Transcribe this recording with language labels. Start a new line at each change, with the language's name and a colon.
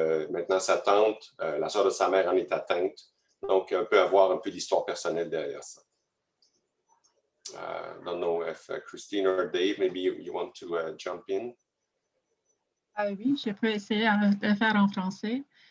French: Maintenant, sa tante, la sœur de sa mère en est atteinte. Donc, on peut avoir un peu d'histoire personnelle derrière ça.
English: I don't know if Christine or Dave, maybe you want to jump in.
French: Oui, je peux essayer de le faire en français.